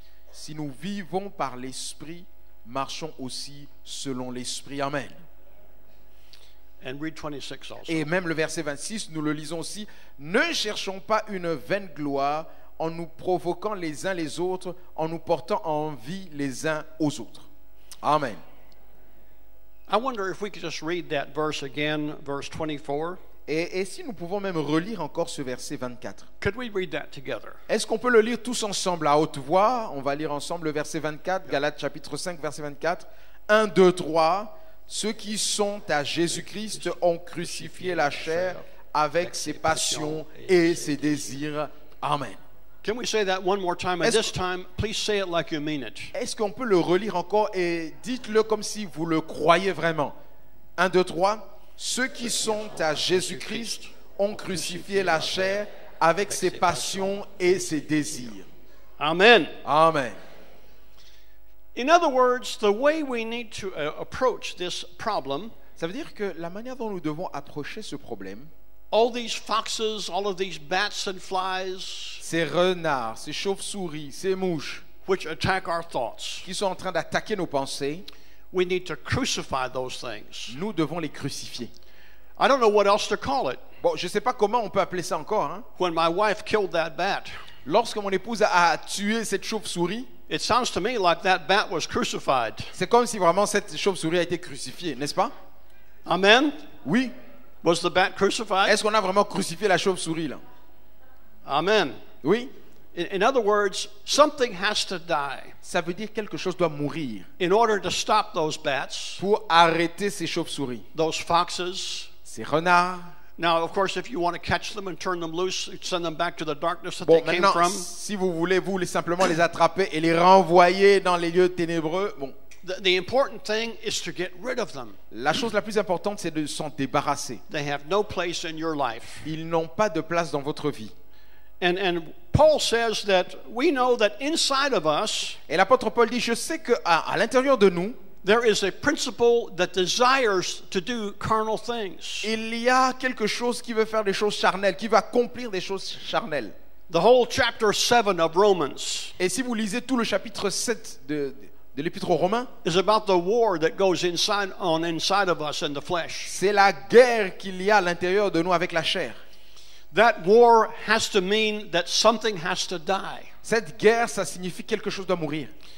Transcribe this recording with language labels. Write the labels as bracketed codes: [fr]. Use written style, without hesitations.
[fr] Si nous vivons par l'esprit, marchons aussi selon l'esprit. Amen. [en] And read 26 also. [fr] Et même le verset 26, nous le lisons aussi: ne cherchons pas une vaine gloire en nous provoquant les uns les autres, en nous portant envie les uns aux autres. Amen. [en] I wonder if we could just read that verse again, verse 24. [fr] Et si nous pouvons même relire encore ce verset 24. [en] Could we read that together? [fr] Est-ce qu'on peut le lire tous ensemble à haute voix? On va lire ensemble le verset 24, Galates chapitre 5, verset 24. 1, 2, 3. Ceux qui sont à Jésus-Christ ont crucifié la chair avec ses passions et ses désirs. Amen. [en] Can we say that one more time? And [fr] Est-ce- [en] this time, please say it like you mean it. [fr] Est-ce qu'on peut le relire encore et dites-le comme si vous le croyez vraiment? 1, 2, 3. Ceux qui sont à Jésus-Christ ont crucifié la chair avec ses passions et ses désirs. Amen. Amen. [en] In other words, the way we need to approach this problem, [fr] Ça veut dire que la manière dont nous devons approcher ce problème, [en] all these foxes, all of these bats and flies, [fr] ces renards, ces chauves-souris, ces mouches [en] which attack our thoughts, [fr] qui sont en train d'attaquer nos pensées, [en] we need to crucify those things. [fr] nous devons les crucifier. [en] I don't know what else to call it. [fr] Bon, je ne sais pas comment on peut appeler ça encore. Hein. [en] When my wife killed that bat, [fr] Lorsque mon épouse a tué cette chauve-souris, [en] it sounds to me like that bat was crucified. [fr] c'est comme si vraiment cette chauve-souris a été crucifiée, n'est-ce pas? [en] Amen? [fr] Oui. [en] Was the bat crucified? [fr] Est-ce qu'on a vraiment crucifié la chauve-souris là? Amen. Oui. [en] In other words, something has to die [fr] Ça veut dire quelque chose doit mourir [en] in order to stop those bats, [fr] pour arrêter ces chauves-souris, [en] those foxes. [fr] ces renards. [en] Now, of course, if you want to catch them and turn them loose, send them back to the darkness that [fr] Bon, [en] they came [fr] maintenant, [en] from. [fr] si vous voulez, simplement les attraper et les renvoyer dans les lieux ténébreux, bon, [en] The important thing is to get rid of them. [fr] la chose la plus importante, c'est de s'en débarrasser. [en] They have no place in your life. [fr] Ils n'ont pas de place dans votre vie. [en] And Paul says that we know that inside of us, [fr] Et l'apôtre Paul dit, je sais qu'à l'intérieur de nous, [en] there is a principle that desires to do carnal things. [fr] il y a quelque chose qui veut faire des choses charnelles, qui veut accomplir des choses charnelles. [en] The whole chapter 7 of Romans [fr] Et si vous lisez tout le chapitre 7 de l'Épître aux Romains, [en] is about the war that goes inside of us in the flesh. [fr] c'est la guerre qu'il y a à l'intérieur de nous avec la chair. [en] That war has to mean that something has to die. [fr] Cette guerre, ça signifie quelque chose doit mourir.